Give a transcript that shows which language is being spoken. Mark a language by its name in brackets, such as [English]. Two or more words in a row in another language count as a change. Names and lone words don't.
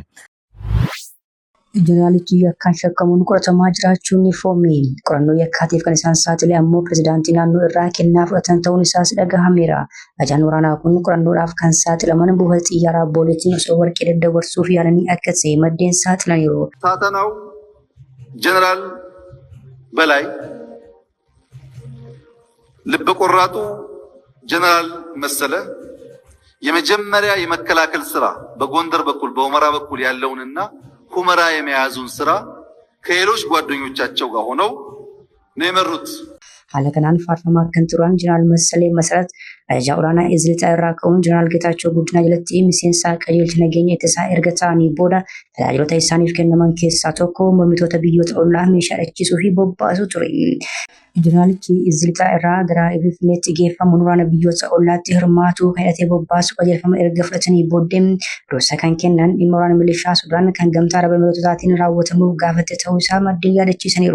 [Oromo] Jeneraalichi yakkaan shakkamuun qoratamaa jiraachuun ni foome. Qorannoo yakkaatiif kan isaan saaxile ammoo pirezidaantii naannoo irraa kennaa fudhatan ta'uun isaas dhagahameera. Ajajaan waraanaa kun qorannoodhaaf kan saaxilaman buufata xiyyaaraa Booleetiin osoo warqee daddabarsuuf yaalanii akka ta'e maddeen saaxilaniiru. [Amharic] ሳተናው ጀነራል በላይ ልብ ቆራጡ ጀነራል መሰለ የመጀመሪያ የመከላከል ስራ በጎንደር በኩል በሁመራ በኩል ያለውንና ሁመራ የመያዙን ስራ ከሌሎች ጓደኞቻቸው ጋር ሆነው ነው የመሩት። [Oromo] haala kanaan faarfamaa kan turan jeneraal Massalee Masarat ajajaa olaanaa Izilixaa irraa ka'uun jeneraal Geetaachoo Guddinaa jalatti miseensa qajeelcha nageenya ittisaa erga ta'anii booda tajaajilota isaaniif kennaman keessaa tokko mormitoota biyyoota ollaa meeshaa dhachiisuu fi bobbaasuu ture. Jeneraalichi Izilixaa irraa gara Finfinneetti geeffamuun waraana biyyoota ollaatti hirmaatu kan hidhatee bobbaasu qajeelfama erga fudhatanii booddee dursa kan kennan dhimma waraana milishaa Sudaan kan gamtaa Araba Emireetotaatiin raawwatamuuf gaafate ta'uu isaa maddeen yaadachiisaniiru.